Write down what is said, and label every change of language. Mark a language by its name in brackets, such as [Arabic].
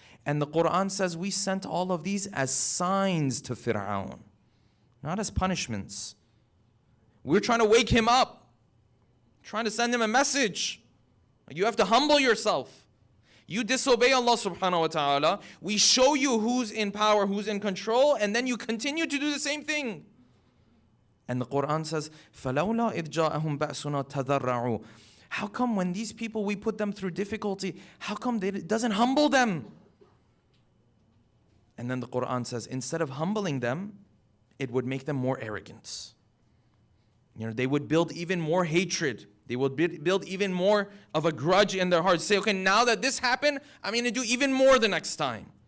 [English] And the Quran says we sent all of these as signs to Fir'aun, not as punishments. We're trying to wake him up, trying to send him a message. You have to humble yourself. You disobey Allah subhanahu wa ta'ala. We show you who's in power, who's in control, and then you continue to do the same thing. And the Quran says, [Arabic] فَلَوْلَا إِذْ جَاءَهُمْ بَأْسُنَا تَضَرَّعُوا. [English] How come when these people, we put them through difficulty, how come it doesn't humble them? And then the Quran says, instead of humbling them, it would make them more arrogant. They would build even more hatred. They would build even more of a grudge in their hearts. Say, okay, now that this happened, I'm going to do even more the next time.